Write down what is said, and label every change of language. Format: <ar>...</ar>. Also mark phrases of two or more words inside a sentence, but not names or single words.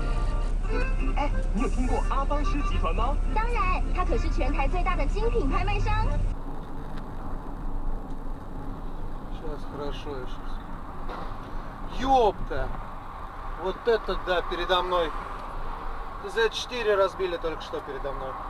<zh>哎，你有听过阿邦师集团吗？当然，它可是全台最大的精品拍卖商。</zh> <ru>Сейчас хорошо, я сейчас. Ёпта! Вот это да, передо мной. Z4 разбили только что передо мной.</ru>